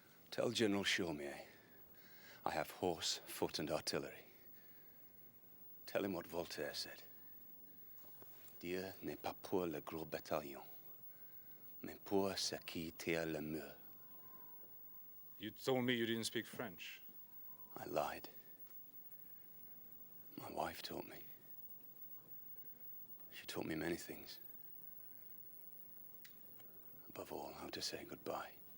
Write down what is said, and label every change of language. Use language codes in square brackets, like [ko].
[en] Tell General Shawmere I have horse, foot, and artillery. Tell him what Voltaire said. [fr] Dieu n'est pas pour le gros bataillon, mais pour ceux qui tirent le mur. [en] You told me you didn't speak French. I lied. My wife taught me. She taught me many things. Above all, how to say goodbye.